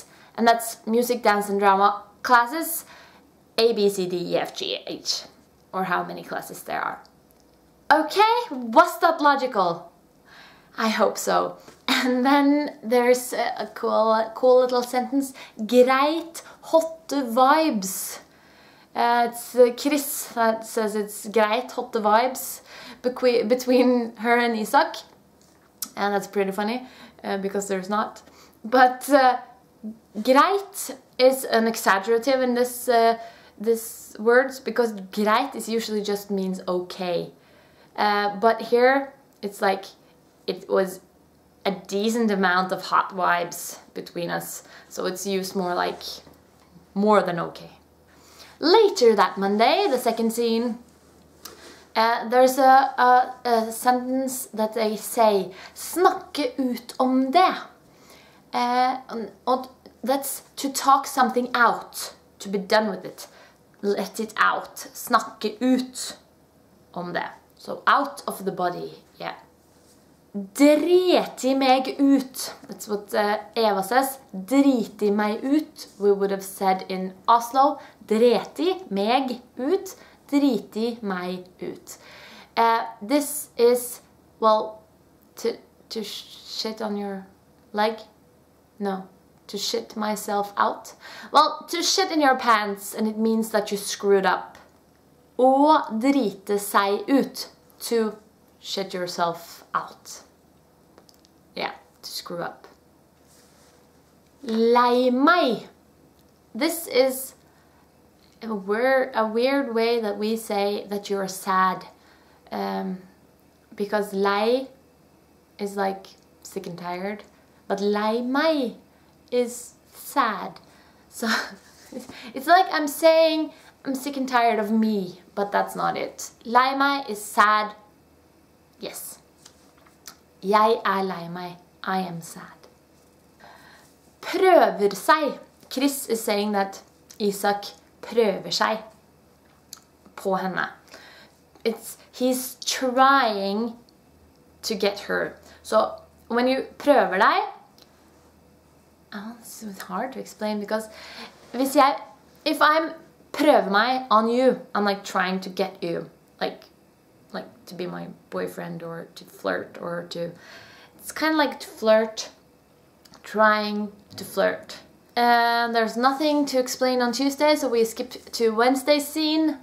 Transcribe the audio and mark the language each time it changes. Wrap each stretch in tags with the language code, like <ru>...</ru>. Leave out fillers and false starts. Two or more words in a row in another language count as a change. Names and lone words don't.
<en>And that's music, dance, and drama classes, A, B, C, D, E, F, G, H, or how many classes there are. Okay, was that logical? I hope so. And then there's a cool little sentence,</en> <no>greit, hotte vibes.</no> <en>It's Chris that says it's</en> <no>greit, hotte vibes</no> <en>between her and Isak. And that's pretty funny, because there's not. But greit is an exaggerative in this words, because greit is usually just means okay. But here it's like it was a decent amount of hot vibes between us, so it's used more like more than okay. Later that Monday, the second scene, there's a sentence that they say,</en> <no>snakke ut om det.</no> <en>That's to talk something out, to be done with it. Let it out.</en> <no>Snakke ut om det.</no> <en>So out of the body, yeah.</en> <no>Driti meg ut.</no> <en>That's what Eva says.</en> <no>Driti meg ut.</no> <en>We would have said in Oslo.</en> <no>Dreti meg ut. Driti meg ut.</no> <en>This is, well, to shit on your leg? No. To shit myself out? Well, to shit in your pants, and it means that you screwed up.</en> <no>Å drite seg ut.</no> <en>To shit yourself out. Yeah, to screw up.</en> <no>Lei meg.</no> <en>This is a weird way that we say that you're sad. Because lei is like sick and tired. But</en> <no>lei meg</no> <en>is sad. So it's like I'm saying I'm sick and tired of me, but that's not it.</en> <no>Lei meg</no> <en>is sad. Yes.</en> <no>Jeg lei meg.</no> <en>I am sad.</en> <no>Prøver seg.</no> <en>Chris is saying that Isak</en> <no>prøver seg på henne.</no> <en>He's trying to get her. So when you</en> <no>prøver deg,</no> <en>it's hard to explain, because if I'm</en> <no>prøver meg</no> <en>on you, I'm like trying to get you, like to be my boyfriend or to flirt or to, It's kind of like to flirt, trying to flirt. And there's nothing to explain on Tuesday, so we skip to Wednesday's scene.</en>